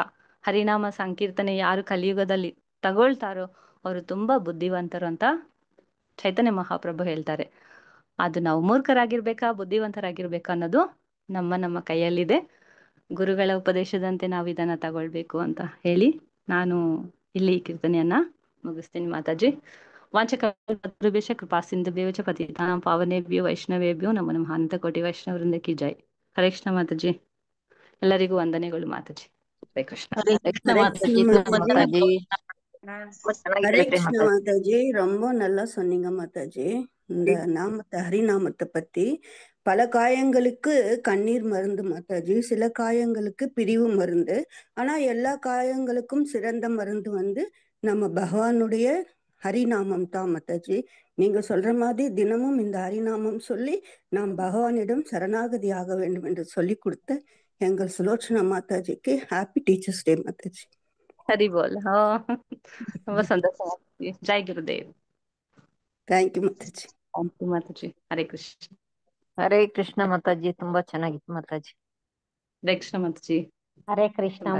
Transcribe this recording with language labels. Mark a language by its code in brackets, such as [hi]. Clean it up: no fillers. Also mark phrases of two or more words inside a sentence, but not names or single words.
[kn] ಹರಿನಾಮ ಸಂಕೀರ್ತನೆ ಯಾರು ಕಲಿಯುಗದಲ್ಲಿ ತಗೊಳ್ತಾರೋ ಅವರು ತುಂಬಾ ಬುದ್ಧಿವಂತರು ಅಂತ ಚೈತನ್ಯ ಮಹಾಪ್ರಭು ಹೇಳ್ತಾರೆ. ಅದು ನಾವು ಮೂರ್ಖರಾಗಿರ್ಬೇಕಾ ಬುದ್ಧಿವಂತರಾಗಿರ್ಬೇಕಾ ಅನ್ನೋದು ನಮ್ಮ ನಮ್ಮ ಕೈಯಲ್ಲಿದೆ. ಗುರುಗಳ ಉಪದೇಶದಂತೆ ನಾವು ಇದನ್ನ ತಗೊಳ್ಬೇಕು ಅಂತ ಹೇಳಿ ನಾನು ಇಲ್ಲಿ ಈ ಕೀರ್ತನೆಯನ್ನ ಮುಗಿಸ್ತೀನಿ ಮಾತಾಜಿ. [sa] ವಾಂಚಕಲ್ಪತರುಭ್ಯಶ್ಚ ಕೃಪಾ ಸಿಂಧುಭ್ಯೋ ಚ ಪತಿತಾನಾಂ ಪಾವನೇಭ್ಯೋ ವೈಷ್ಣವೇಭ್ಯೋ ನಮೋ ನಮಃ. [kn] ಅನಂತ ಕೋಟಿ ವೈಷ್ಣವರಿಂದ ಕಿ ಜೈ. ಹರೇ ಕೃಷ್ಣ ಮಾತಾಜಿ. ಎಲ್ಲರಿಗೂ ವಂದನೆಗಳು ಮಾತಾಜಿ. ಹರೇ ಕೃಷ್ಣ. ಹರೇ ಕೃಷ್ಣ [ta] ஹரே [kn] ಮಾತಾಜಿ, [ta] கிருஷ்ண [kn] ತುಂಬಾ [ta] மாதாஜி. [kn] ತುಂಬಾ ಚೆನ್ನಾಗಿ [ta] ஹரே [kn] ಹೇಳಿದ್ರಿ [ta] கிருஷ்ண [kn] ಮಾತಾಜಿ. [ta] மாதாஜி, ரொம்ப நல்லா சொன்னீங்க மாதாஜி. இந்த நாமத்தை ஹரிநாமத்தை பத்தி பல காயங்களுக்கு கண்ணீர் மருந்து மாதாஜி, சில காயங்களுக்கு பிரிவு மருந்து. ஆனா எல்லா காயங்களுக்கும் சிறந்த மருந்து வந்து நம்ம பகவானுடைய ஹரிநாமம் தான் மாதாஜி. நீங்க சொல்ற மாதிரி தினமும் இந்த ஹரிநாமம் சொல்லி நாம் பகவானிடம் சரணாகதி ஆக வேண்டும் என்று சொல்லி கொடுத்த எங்கள் சுலோச்சனா மாதாஜிக்கு [en] happy teachers day [ta] ಮಾತಾಜಿ. [kn] ಹರಿ ಬೋಲ್. ತುಂಬಾ ಸಂತೋಷ ಮಾತಾಜಿ. ಜೈ ಗುರುದೇವ್. [en] thank you Mataji. thank you Mataji. ಹರೇ ಕೃಷ್ಣ. [kn] ಹರೇ ಕೃಷ್ಣ ಮಾತಾಜಿ, ತುಂಬಾ ಚೆನ್ನಾಗಿತ್ತು ಮಾತಾಜಿ. ಹರೇ ಕೃಷ್ಣ ಮಾತಾಜಿ. ಹರೇ ಕೃಷ್ಣ ಹರೇ